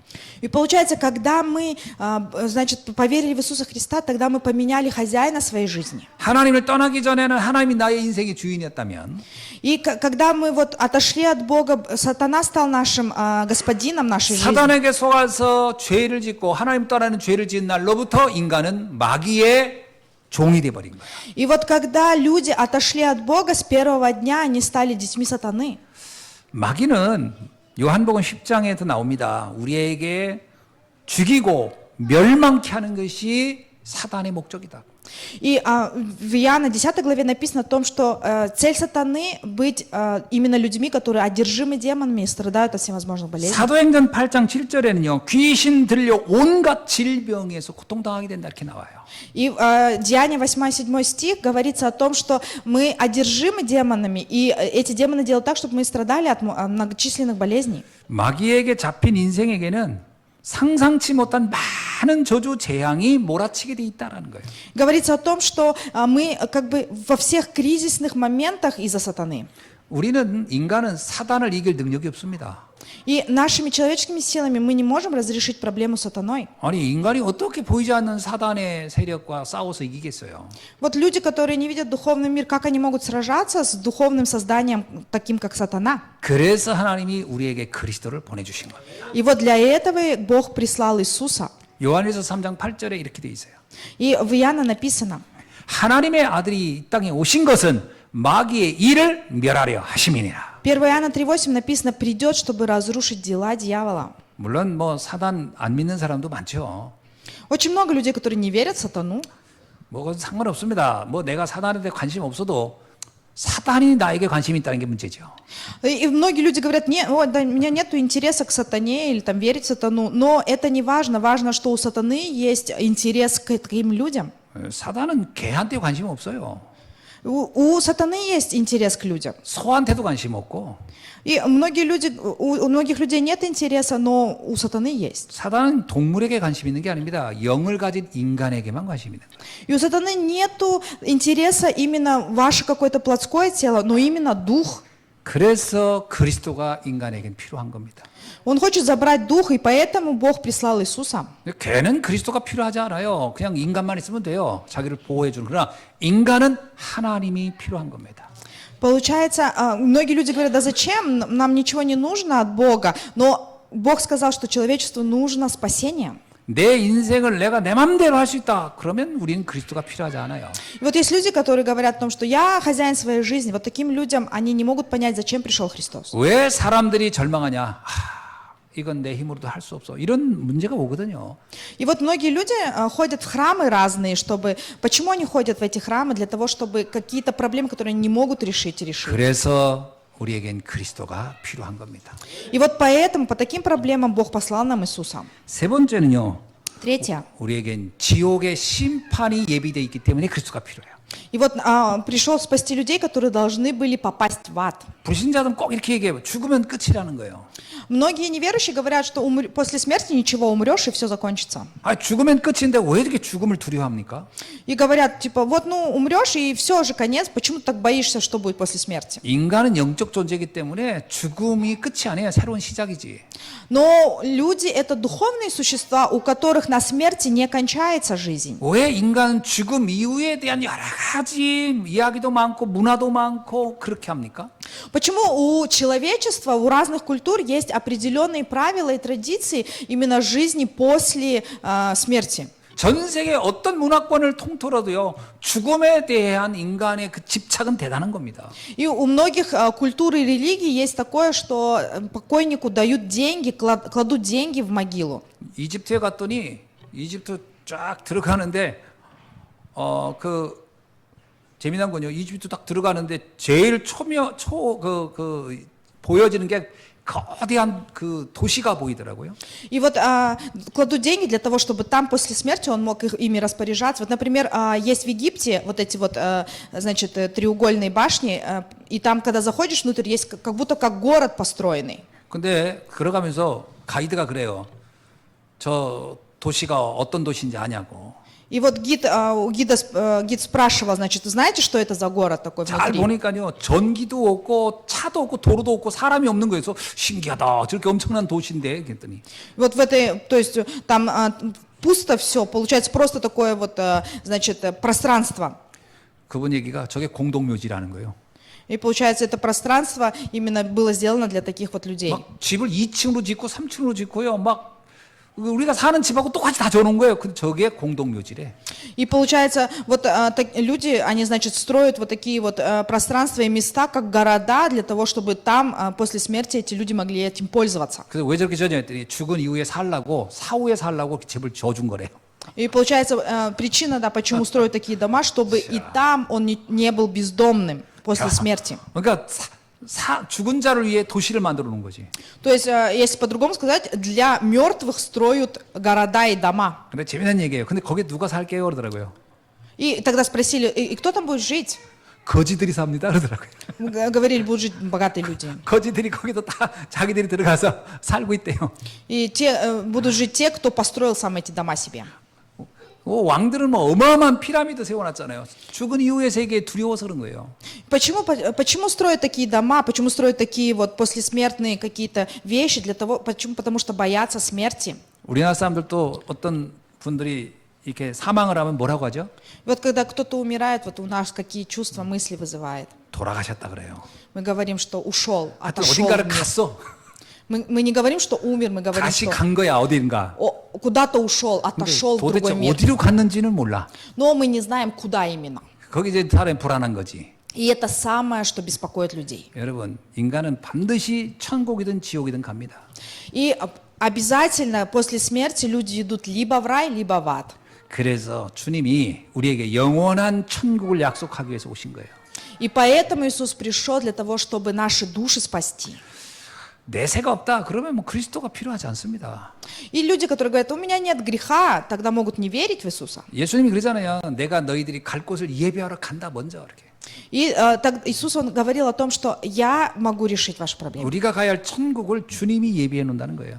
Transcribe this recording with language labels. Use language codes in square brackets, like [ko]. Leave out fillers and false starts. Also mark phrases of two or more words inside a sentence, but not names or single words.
[ru] И получается, когда мы, значит, поверили в Иисуса Христа, тогда мы поменяли хозяина своей жизни. [ko] 하나님을 떠나기 전에는 하나님이 나의 인생의 주인이었다면 [ru] И когда мы вот отошли от Бога, сатана стал нашим господином нашей жизни. [ko] 사단에게 속아서 죄를 짓고 하나님 떠나는 죄를 지은 날로부터 인간은 마귀의 종이 돼 버린 거예요. [ru] И вот когда люди отошли от Бога, с первого дня они стали детьми сатаны. [ko] 마귀는 요한복음 10장에도 나옵니다. 우리에게 죽이고 멸망케 하는 것이 사단의 목적이다. [ru] И в Иоанна 10 главе написано о том, что цель сатаны быть именно людьми, которые одержимы демонами и страдают от всевозможных болезней. [ko] 사도행전 8장 7절에는요. 귀신 들려 온갖 질병에서 고통당하게 된다 이렇게 나와요. [ru] И Деяние 8-7 стих говорится о том, что мы одержимы демонами, и эти демоны делают так, чтобы мы страдали от многочисленных болезней. [ko] 마귀에게 잡힌 인생에게는 상상치 못한 많은 저주 재앙이 몰아치게 돼 있다라는 거예요. [ru] Говорится о том, что мы как бы во всех кризисных моментах из-за сатаны. [ko] 인간은 사단을 이길 능력이 없습니다. [ru] И нашими человеческими силами мы не можем разрешить проблему с сатаной. [ko] 아니 인간이 어떻게 보이지 않는 사단의 세력과 싸워서 이기겠어요? [ru] Вот люди, которые не видят духовный мир, как они могут сражаться с духовным созданием, таким как сатана? [ko] 그래서 하나님이 우리에게 그리스도를 보내주신 겁니다. [ru] И вот для этого Бог прислал Иисуса. [ko] 요한일서 3장 8절에 이렇게 돼 있어요. [ru] И в Иоанна написано: [ko] 하나님의 아들이 이 땅에 오신 것은 마귀의 일을 멸하려 하심이니라. [ru] 1 Иоанна 3:8 написано: придет, чтобы разрушить дела дьявола. [ko] 물론 뭐 사단 안 믿는 사람도 많죠. [ru] Очень много людей, которые не верят в сатану. [ko] 뭐 그건 상관없습니다. 뭐 내가 사단한테 관심 없어도 사단이 나에게 관심이 있다는 게 문제죠. [ru] И многие люди говорят: не, да, у меня нет интереса к сатане или там верить в сатану. Но это не важно. Важно, что у сатаны есть интерес к таким людям. [ko] 사단은 개한테 관심 없어요. [ru] У сатаны есть интерес к людям. [ko] 소한테도 관심 없고. [ru] И многие люди, у многих людей нет интереса, но у сатаны есть. [ko] 사단은 동물에게 관심 있는 게 아닙니다. 영을 가진 인간에게만 관심 있는 거예요. [ru] И у сатаны нету интереса именно ваше какое-то плотское тело, но именно дух. [ko] 그래서 그리스도가 인간에겐 필요한 겁니다. [ru] Он хочет забрать дух, и поэтому Бог прислал Иисуса. [ko] 걔는 그리스도가 필요하지 않아요. 그냥 인간만 있으면 돼요. 자기를 보호해 주는. 그러나 인간은 하나님이 필요한 겁니다. [ru] Получается, многие люди говорят: да зачем, нам ничего не нужно от Бога. Но Бог сказал, что человечеству нужно спасение. [ko] 내 인생을 내가 내 맘대로 할 수 있다. 그러면 우리는 그리스도가 필요하지 않아요. [ru] И вот есть люди, которые говорят о том, что я хозяин своей жизни. Вот таким людям они не могут понять, зачем пришел Христос. [ko] 왜 사람들이 절망하냐? 이건 내 힘으로도 할 수 없어. 이런 문제가 오거든요. [ru] И вот многие люди ходят в храмы разные, чтобы... Почему они ходят в эти храмы? Для того, чтобы какие-то проблемы, которые они не могут решить. [ko] 그래서 우리에겐 그리스도가 필요한 겁니다. [ru] И вот поэтому, по таким проблемам Бог послал нам Иисуса. [ko] 세 번째는요. [ru] Третье. [ko] 우리에겐 지옥의 심판이 예비되어 있기 때문에 그리스도가 필요해요. [ru] И вот пришел спасти людей, которые должны были попасть в ад. [ko] 불신자들은 꼭 이렇게 얘기해요. 죽으면 끝이라는 거예요. [ru] Многие неверующие говорят, что после смерти ничего, умрешь и все закончится. [ko] 죽으면 끝인데 왜 이렇게 죽음을 두려워합니까? [ru] И говорят, типа, вот, ну, умрешь и все же конец, почему ты так боишься, что будет после смерти? [ko] 인간은 영적 존재이기 때문에 죽음이 끝이 아니에요. 새로운 시작이지. [ru] Но люди — это духовные существа, у которых на смерти не кончается жизнь. [ko] 왜 인간은 죽음 이후에 대한 여러 가지 이야기도 많고 문화도 많고 그렇게 합니까? [ru] Почему у человечества, у разных культур есть определенные правила и традиции именно жизни после смерти? [ko] 전 세계 어떤 문화권을 통틀어도요, 죽음에 대한 인간의 그 집착은 대단한 겁니다. [ru] И у многих культур и религий есть такое, что покойнику дают деньги, кладут деньги в могилу. [ko] 이집트에 갔더니 이집트 쫙 들어가는데 재미난 건요. 이집트 딱 들어가는데 제일 보여지는 게 거대한 그 도시가 보이더라고요. [ru] И вот кладут деньги для того, чтобы там после смерти он мог ими распоряжаться. Вот, например, есть в Египте вот эти вот, значит, треугольные башни, и там, когда заходишь внутрь, есть как будто как город построенный. [ko] 근데 걸어가면서 가이드가 그래요. 저 도시가 어떤 도시인지 아냐고. [ru] И вот гид спрашивал, значит, знаете, что это за город такой [ko] 잘 [ru] внутри? [ko] 보니까요, 전기도 없고 차도 없고 도로도 없고 사람이 없는 거예요. 그래서 신기하다. 저렇게 엄청난 도시인데 그랬더니 [ru] Вот в этой, то есть там пусто все, получается просто такое вот, значит, пространство. [ko] 그분 얘기가 저게 공동묘지라는 거예요. [ru] И получается, это пространство именно было сделано для таких вот людей. [ko] 막 집을 2층으로 짓고 3층으로 짓고요. 막 우리가 사는 집하고 똑같이 다 지어놓은 거예요. 근데 저게 공동묘지래. [ru] И получается, вот люди, они, значит, строят вот такие вот пространства и места, как города, для того, чтобы там после смерти эти люди могли этим пользоваться. [ko] 그래서 왜 저렇게 지었냐 했더니 죽은 이후에 살라고 사후에 살라고 집을 지어준 거래요. [ru] И получается, причина, да, почему строят такие дома, чтобы и там он не был бездомным после смерти. [ko] 그러니까 죽은 자를 위해 도시를 만들어 놓은 거지. [ru] То есть, если по-другому сказать, для мертвых строят города и дома. [ko] 근데 재미난 얘기예요. 근데 거기에 누가 살게요 그러더라고요. [ru] И тогда спросили, и кто там будет жить? [ko] 거지들이 삽니다 그러더라고요. [ru] Говорили, будут жить богатые люди. [ko] 거지들이 거기도 다 자기들이 들어가서 살고 있대요. [ru] И будут жить те, кто построил сам эти дома себе. [ko] 왕들은 뭐 어마어마한 피라미드 세워놨잖아요. 죽은 이후의 세계에 두려워서 그런 거예요. [ru] Почему строят такие дома, почему строят такие вот послесмертные какие-то вещи? Почему? Потому что боятся смерти. [ko] 우리나라 사람들도 어떤 분들이 이렇게 사망을 하면 뭐라고 하죠? [ru] Вот когда кто-то умирает, вот у нас какие чувства, мысли вызывает? [ko] 돌아가셨다 그래요. [ru] Мы говорим, что ушел, [ko] 하여튼 [ru] отошел. [ko] 어딘가를 갔어. [ru] Мы не говорим, что умер, мы говорим, [ko] 다시 [ru] что [ko] 간 거야 어딘가. [ru] куда-то ушел, [ko] 근데 [ru] отошел в [ko] 도대체 [ru] другой мир. [ko] 어디로 갔는지는 몰라. [ru] Но мы не знаем, куда именно. [ko] 거기 이제 사람이 불안한 거지. [ru] И это самое, что беспокоит людей. [ko] 여러분, 인간은 반드시 천국이든 지옥이든 갑니다. [ru] И обязательно после смерти люди идут либо в рай, либо в ад. [ko] 그래서 주님이 우리에게 영원한 천국을 약속하기 위해서 오신 거예요. [ru] И поэтому Иисус пришел для того, чтобы наши души спасти. [ko] 내세가 없다. 그러면 뭐 그리스도가 필요하지 않습니다. [ru] И люди, которые говорят, у меня нет греха, тогда могут не верить в Иисуса. [ko] 예수님이 그러잖아요. 내가 너희들이 갈 곳을 예배하러 간다 먼저 이렇게. [ru] И Иисус, Он говорил о том, что я могу решить ваши проблемы. [ko] 우리가 가야 할 천국을 주님이 예비해 놓는다는 거예요.